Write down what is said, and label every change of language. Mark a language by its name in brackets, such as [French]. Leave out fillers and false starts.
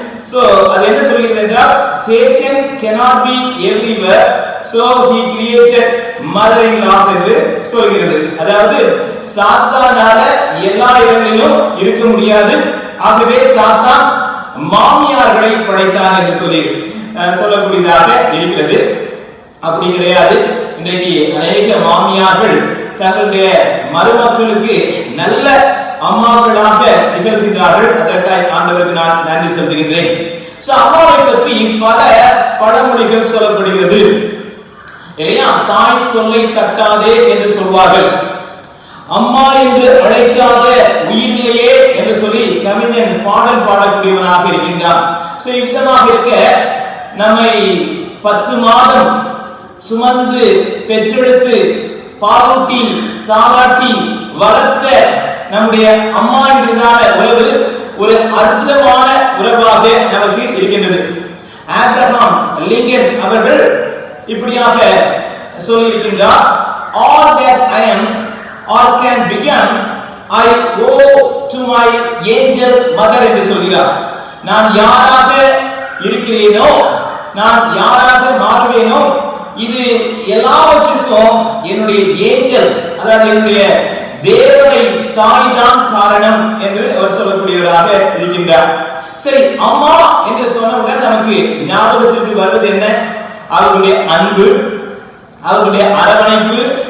[Tamil] So அது என்ன சொல்கிறது என்றால், [English] Satan cannot be everywhere, so he created mother-in-laws [Tamil] என்று சொல்கிறது. அதாவது சாத்தானால எல்லா இடங்களிலும் இருக்க முடியாது, ஆகவே சாத்தான் மாமியார்களை படைத்தான் என்று சொல்லக்கூடியதாக இருக்கிறது. அப்படி கிடையாது. இன்றைக்கு அநேக மாமியார்கள் தங்களுடைய மருமக்களுக்கு நல்ல அம்மாக்களாக திகழ்கின்றார்கள். அதற்காக ஆண்டவருக்கு நான் நன்றி செலுத்துகின்றேன். சோ அம்மாவை பற்றி பல பழமொழிகள் சொல்லப்படுகிறது. இல்லையா, தாய் சொல்லை தட்டாதே என்று சொல்வார்கள். அம்மா என்று அழைக்காத உயிரில்லையே என்று சொல்லி கவிஞன் பாடல் பாடக்கூடியவனாக இருக்கின்றான். சோ இவ்விதமாக இருக்க நம்மை 10 மாதம் சுமந்து பெற்றெடுத்து பாலூட்டி தாளாட்டி வளர்த்த நம்முடைய அம்மா என்கிறதான உறவு ஒரு அற்புதமான உறவாக நமக்கு இருக்கின்றது. ஆப்ரஹாம் லிங்கன் அவர்கள் இப்படியாக சொல்லியிருக்கின்றார், [English] all that I am or can become I owe to my angel mother [Tamil] என்று சொல்கிறார். நான் யாராக இருக்கிறேனோ, நான் யாராக மாறுவேனோ, இது எல்லாவற்றிற்கும் என்னுடைய ஏஞ்சல், அதாவது என்னுடைய தேவதை தாய் தான் காரணம் என்று அவர் சொல்லக்கூடியவராக இருக்கின்றார். சரி, அம்மா என்று சொன்னவுடன் நமக்கு ஞாபகத்திற்கு வருவது என்ன? அவர்களுடைய அன்பு, அவர்களுடைய அரவணைப்பு,